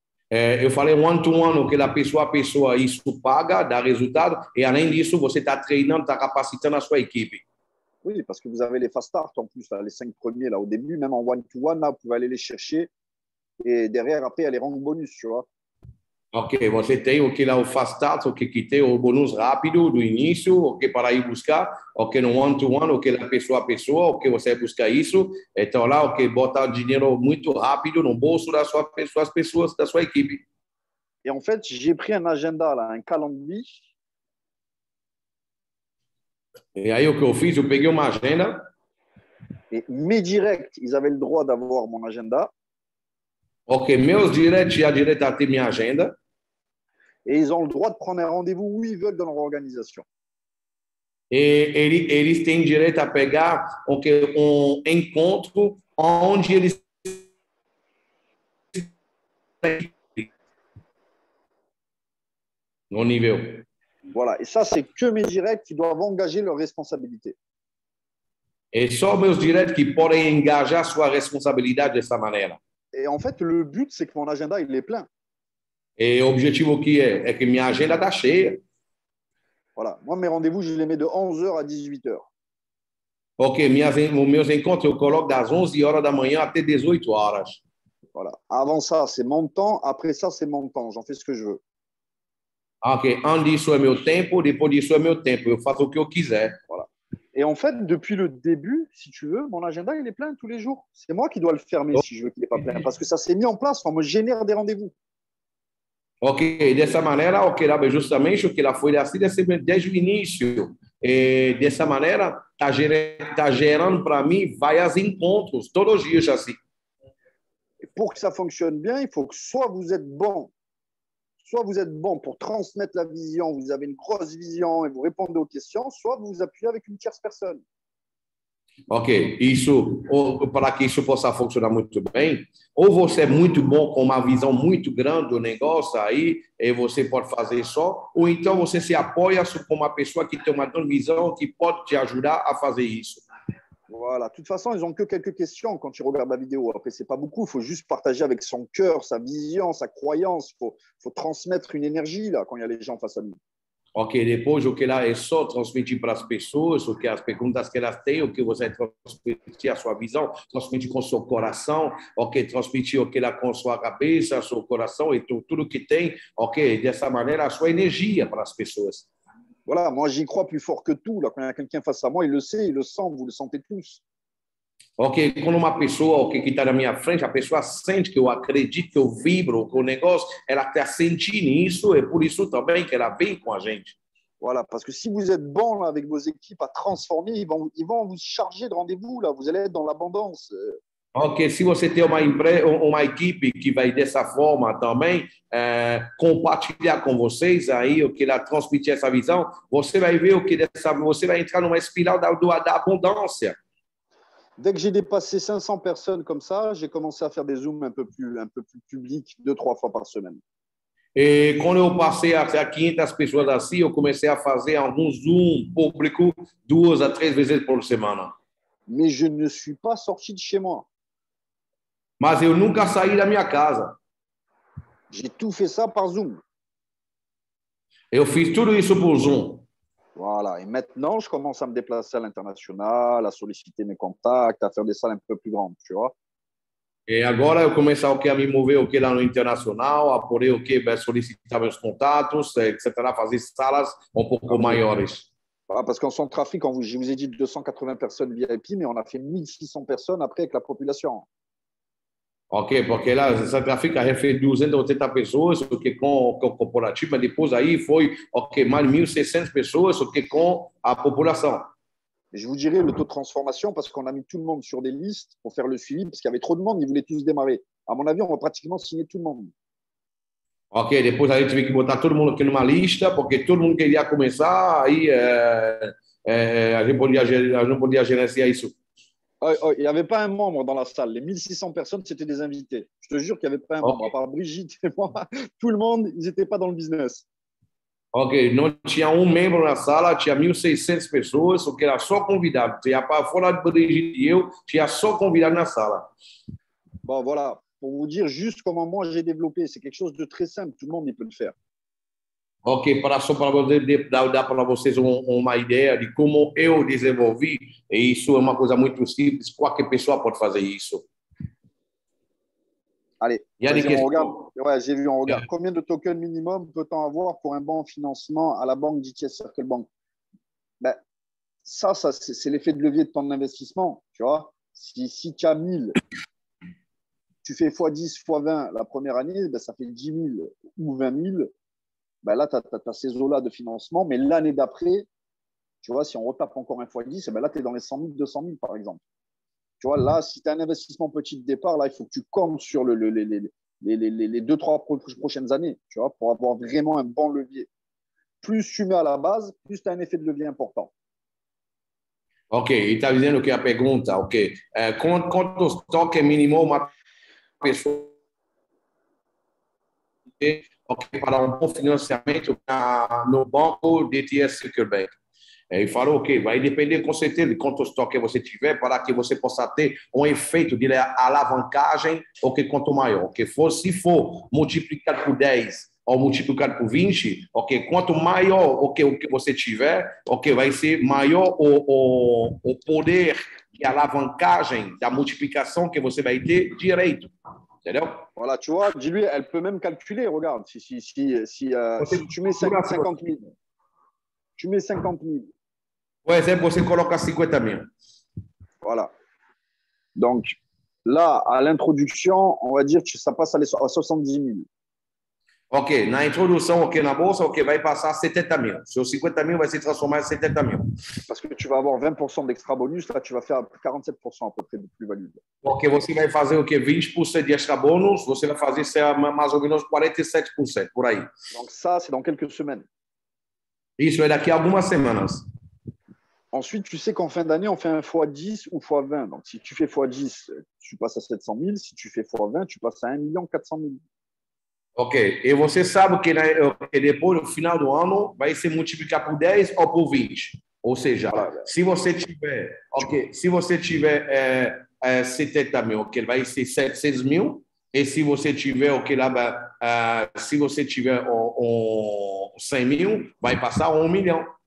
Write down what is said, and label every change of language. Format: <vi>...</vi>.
<pt>Eu falei one-to-one, o que lá pessoa a pessoa, isso paga, dá resultado, e além disso, você está treinando, está capacitando a sua equipe.</pt> <fr>Oui, parce que vous avez les fast start en plus, là, les 5 premiers là au début, même en one-to-one, là, vous pouvez aller les chercher et derrière, après, il y a les rangs bonus, tu vois.</fr> <pt>Ok, você tem o que lá o fast start, o que tem o bônus rápido do início, o que para ir buscar, o que no one-to-one, o que lá pessoa a pessoa, o que você busca isso, então lá o que bota dinheiro muito rápido no bolso da sua pessoa, as pessoas da sua equipe.</pt> <fr>Et en fait, j'ai pris un agenda, là, un calendrier.</fr> <pt>E aí o que eu fiz, eu peguei uma agenda.</pt> <fr>Et mes directs, ils avaient le droit d'avoir mon agenda.</fr> <pt>Ok, meus directs tinha direito a ter minha agenda.</pt> <fr>Et ils ont le droit de prendre un rendez-vous où ils veulent dans leur organisation.</fr> <pt>E eles têm direito a pegar encontro onde eles no nível.</pt> <fr>Voilà. Et ça, c'est que mes directs qui doivent engager leurs responsabilités.</fr> <pt>É só meus diretos que podem engajar sua responsabilidade dessa maneira.</pt> <fr>Et en fait, le but, c'est que mon agenda, il est plein.</fr> <pt>E o objetivo que é que minha agenda está cheia.</pt> <fr>Voilà. Moi, mes rendez-vous, je les mets de 11h à 18h.</fr> <pt>Ok, meus encontros eu coloco das 11 horas da manhã até 18 horas.</pt> <fr>Voilà. Avant ça, c'est mon temps. Après ça, c'est mon temps. J'en fais ce que je veux.</fr> <pt>Ok, antes disso é meu tempo, depois disso é meu tempo. Eu faço o que eu quiser.</pt> <fr>Voilà. Et en fait, depuis le début, si tu veux, mon agenda, il est plein tous les jours. C'est moi qui dois le fermer si je veux qu'il n'est pas plein. Parce que ça s'est mis en place. On me génère des rendez-vous.</fr> <pt>Ok, dessa maneira, ok, lá, justamente o que lá foi assim desde o início. E dessa maneira, tá gerando para mim vários encontros, todos os dias assim.</pt> <fr>Et pour que ça fonctionne bien, il faut que soit vous êtes bon pour transmettre la vision, vous avez une grosse vision et vous répondez aux questions, soit vous vous appuyez avec une tierce personne.</fr> <pt>Ok, isso, para que isso possa funcionar muito bem, ou você é muito bom com uma visão muito grande do negócio aí, e você pode fazer só, ou então você se apoia com uma pessoa que tem uma visão que pode te ajudar a fazer isso.</pt> <fr>Voilà. De toute façon, ils n'ont que quelques questions quand ils regardent la vidéo. Après, ce n'est pas beaucoup. Il faut juste partager avec son cœur, sa vision, sa croyance. Il faut transmettre une énergie là, quand il y a les gens face à nous.</fr> <pt>Ok, depois o que lá é só transmitir para as pessoas, o que as perguntas que elas têm, o que você transmitir a sua visão, transmitir com o seu coração, ok, transmitir o que lá com sua cabeça, seu coração e tudo que tem, ok, dessa maneira a sua energia para as pessoas.</pt> <fr>Voilà, moi j'y crois plus fort que tout. Là, quand il y a quelqu'un face à moi, il le sait, il le sent, vous le sentez tous.</fr> <pt>Ok, quando uma pessoa que está na minha frente, a pessoa sente que eu acredito, que eu vibro com o negócio, ela está sentindo isso, é por isso também que ela vem com a gente.</pt> <fr>Voilà, parce que si vous êtes bon là, avec vos équipes à transformer, ils vont vous charger de rendez-vous. Là, vous allez être dans l'abondance.</fr> <pt>Ok, se você tem uma equipe que vai dessa forma também compartilhar com vocês aí o que ela transmitir essa visão, você vai ver o que você vai entrar numa espiral da abundância.</pt> <fr>Dès que j'ai dépassé 500 personnes comme ça, j'ai commencé à faire des zooms un peu plus publics, 2-3 fois par semaine.</fr> <pt>E quando eu passei a 500 pessoas assim, eu comecei a fazer algum Zoom público 2 a 3 vezes por semana.</pt> <fr>Mais je ne suis pas sorti de chez moi.</fr> <pt>Mas eu nunca saí da minha casa.</pt> <fr>J'ai tout fait ça par Zoom.</fr> <pt>Eu fiz tudo isso por Zoom.</pt> <fr>Voilà. Et maintenant, je commence à me déplacer à l'international, à solliciter mes contacts, à faire des salles un peu plus grandes, tu vois.</fr> <pt>E agora eu começo a me mover o que lá no internacional, a poder o que solicitar meus contatos, etc., fazer salas um pouco maiores.</pt> <fr>Voilà, parce qu'en Centrafrique, je vous ai dit 280 personnes VIP, mais on a fait 1600 personnes après avec la population.</fr> <pt>Ok, porque lá em Santa África já fez 280 pessoas, o que com o corporativo, mas depois aí foi mais de 1.600 pessoas, o que com a população.</pt> <fr>Et je vous dirai le taux de transformation parce qu'on a mis tout le monde sur des listes pour faire le suivi, parce qu'il y avait trop de monde, ils voulaient tous démarrer. À mon avis, on va pratiquement signer tout le monde.</fr> <pt>Ok, depois a gente teve que botar todo mundo aqui numa lista, porque todo mundo queria começar, aí a gente não podia gerenciar isso.</pt> <fr>Oh, il n'y avait pas un membre dans la salle. Les 1600 personnes, c'était des invités. Je te jure qu'il n'y avait pas un Ok, membre. À part Brigitte et moi, tout le monde, ils n'étaient pas dans le business.</fr> <pt>ok, não tinha um membro na sala, tinha 1.600 pessoas, o que era só convidado. Tinha para fora de Brigitte e eu, tinha só convidado na sala.</pt> <fr>Bon, voilà. Pour vous dire juste comment moi j'ai développé. C'est quelque chose de très simple. Tout le monde, il peut le faire.</fr> <pt>Ok, só para dar para vocês uma ideia de como eu desenvolvi, e isso é uma coisa muito simples, qualquer pessoa pode fazer isso.</pt> <fr>Allez, Il y a des vas-y, on regarde. questions. Ouais, j'ai vu, on regarde. Combien de tokens minimum peut-on avoir pour un bon financement à la banque d'ITS Circle Bank? Ben, ça c'est l'effet de levier de ton investissement. Tu vois, si tu as 1000, tu fais x10, x20 la première année, ben, ça fait 10 000 ou 20 000. Ben là, tu as ces eaux-là de financement. Mais l'année d'après, tu vois, si on retape encore un x10, ben là, tu es dans les 100 000, 200 000, par exemple. Tu vois, là, si tu as un investissement petit de départ, là, il faut que tu comptes sur les 2-3 prochaines années, tu vois, pour avoir vraiment un bon levier. Plus tu mets à la base, plus tu as un effet de levier important.</fr> <pt>Ok, e está dizendo que a pergunta, ok, quanto toque mínimo uma pessoa tem, ok, para um bom financiamento no banco DTS Secure Bank? Ele falou, ok, vai depender com certeza de quanto estoque você tiver para que você possa ter um efeito de alavancagem, ok, quanto maior. Ok, se for multiplicado por 10 ou multiplicado por 20, ok, quanto maior o que você tiver, ok, vai ser maior o poder de alavancagem da multiplicação que você vai ter direito. Entendeu?</pt> <fr>Voilà, tu vois, dis-lui, elle peut même calculer, regarde, si tu mets 50 000, tu mets 50 000.</fr> <pt>Por exemplo, você coloca 50 mil.</pt> <fr>Voilà. Donc, là, à l'introduction, on va dire que ça passe à 70 000.</fr> <pt>Ok, na introdução, ok, na bolsa, ok, vai passar a 70 mil. Seus 50 mil vai se transformar em 70 mil.</pt> <fr>Parce que tu vas avoir 20% d'extra bonus, là, tu vas faire 47% à peu près de plus-value.</fr> <pt>Porque você vai fazer o quê? 20% de extra bônus, você vai fazer mais ou menos 47%, por aí.</pt> <fr>Donc, ça, c'est dans quelques semaines.</fr> <pt>Isso é daqui a algumas semanas.</pt> <fr>Ensuite, tu sais qu'en fin d'année, on fait un x10 ou x20. Donc, si tu fais x10, tu passes à 700 000. Si tu fais x20, tu passes à 1 400 000.</fr> <pt>Ok, e você sabe que depois, no final do ano, vai se multiplicar por 10 ou por 20. Ou seja, se você tiver, ok, se você tiver 70 mil, ok, vai ser 700 mil. E se você tiver, ok, lá, se você tiver 100 mil, vai passar a 1 milhão.</pt>